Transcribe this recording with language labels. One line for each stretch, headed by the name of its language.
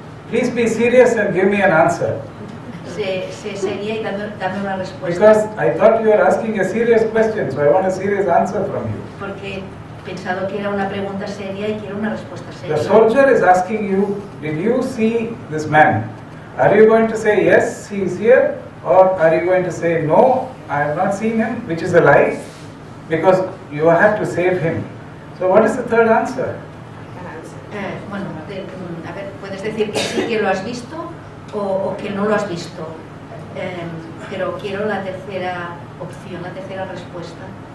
English: Please be serious and give me an answer.
Spanish: sé seria y dame una respuesta.
English: Because I thought you were asking a serious question, so I want a serious answer from you.
Spanish: Porque he pensado que era una pregunta seria y quiero una respuesta seria.
English: The soldier is asking you, did you see this man? Are you going to say yes, he is here? Or are you going to say no, I have not seen him, which is a lie? Because you have to save him. So what is the third answer?
Spanish: Bueno, a ver, puedes decir que sí que lo has visto o que no lo has visto. Pero quiero la tercera opción, la tercera respuesta.